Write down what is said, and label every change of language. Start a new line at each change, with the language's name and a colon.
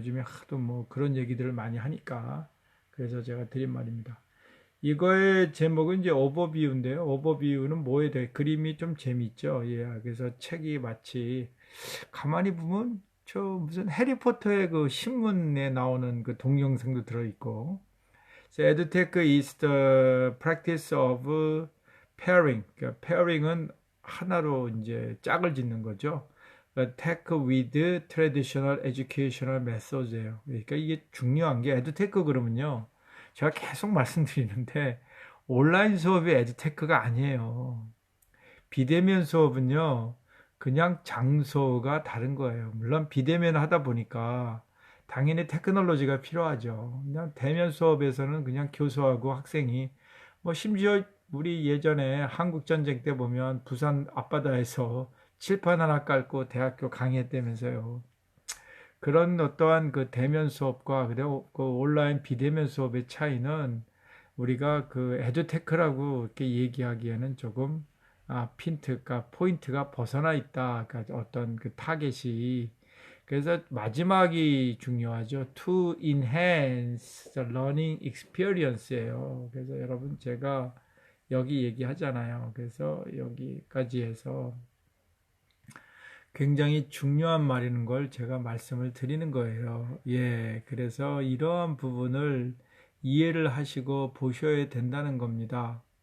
Korean: 요즘에 하도 뭐 그런 얘기들을 많이 하니까. 그래서 제가 드린 말입니다. 이거의 제목은 이제 오버뷰인데요. 오버뷰는 뭐에 대해 그림이 좀 재밌죠. 예. 그래서 책이 마치 가만히 보면 저 무슨 해리포터의 그 신문에 나오는 그 동영상도 들어있고.
English: So EdTech is the practice of pairing.
Korean: 그러니까 pairing은 하나로 이제 짝을 짓는 거죠. 그러니까
English: tech with traditional educational methods예요.
Korean: 그러니까 이게 중요한 게 EdTech 그러면요. 제가 계속 말씀드리는데 온라인 수업이 EdTech가 아니에요. 비대면 수업은요. 그냥 장소가 다른 거예요. 물론 비대면 하다 보니까 당연히 테크놀로지가 필요하죠. 그냥 대면 수업에서는 그냥 교수하고 학생이 뭐 심지어 우리 예전에 한국 전쟁 때 보면 부산 앞바다에서 칠판 하나 깔고 대학교 강의했다면서요. 그런 어떠한 그 대면 수업과 그리고 그 온라인 비대면 수업의 차이는 우리가 그 에듀테크라고 이렇게 얘기하기에는 조금 핀트가 포인트가 벗어나 있다. 그러니까 어떤 그 타겟이 그래서 마지막이 중요하죠.
English: To enhance the learning experience예요.
Korean: 그래서 여러분 제가 여기 얘기하잖아요. 그래서 여기까지 해서 굉장히 중요한 말인 걸 제가 말씀을 드리는 거예요. 예, 그래서 이러한 부분을 이해를 하시고 보셔야 된다는 겁니다.